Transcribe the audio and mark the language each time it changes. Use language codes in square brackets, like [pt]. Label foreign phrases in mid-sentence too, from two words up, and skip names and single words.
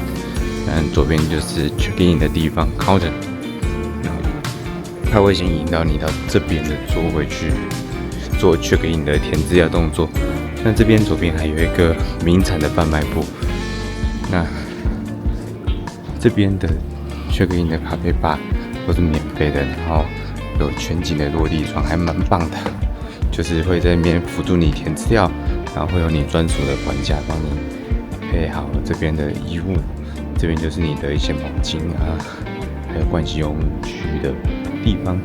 [zh] 左邊就是 [en] check in [zh] 的地方 counter， 他會先引導你到這邊的座位去做 check in 的填資料動作。那這邊左邊還有一個名產的販賣部。那這邊的 [en] check in [zh] 的咖啡吧都是免費的，然後有全景的落地窗，還蠻棒的。就是會在那邊輔助你填資料，然後會有你專屬的管家幫你配好這邊的衣物。這邊就是你的一些毛巾啊，還有盥洗用具的地方。